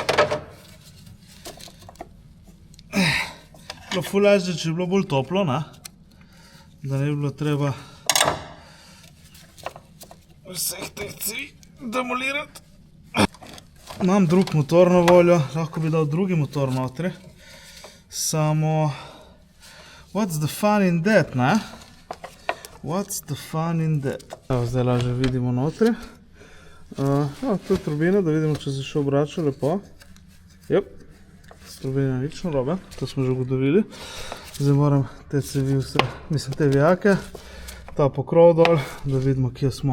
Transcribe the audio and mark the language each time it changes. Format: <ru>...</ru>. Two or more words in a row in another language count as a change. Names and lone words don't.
<sl>Bilo ful lažje, če je bilo bolj toplo, ne? Da ne bi bilo treba vseh teh cevi demolirati. Imam drug motor na voljo, lahko bi dal drugi motor notri, samo</sl> <en>what's the fun in that,</en> <sl>ne?</sl> <en>What's the fun in that?</en> <sl>Evo, zdaj lažje vidimo notri. To je turbina, da vidimo, če se še obrača lepo. Jep, s turbina nič narobe, to smo že ugotovili. Zdaj moram te cevi vse, mislim te vijake, ta pokrov dol, da vidimo, kje smo.</sl>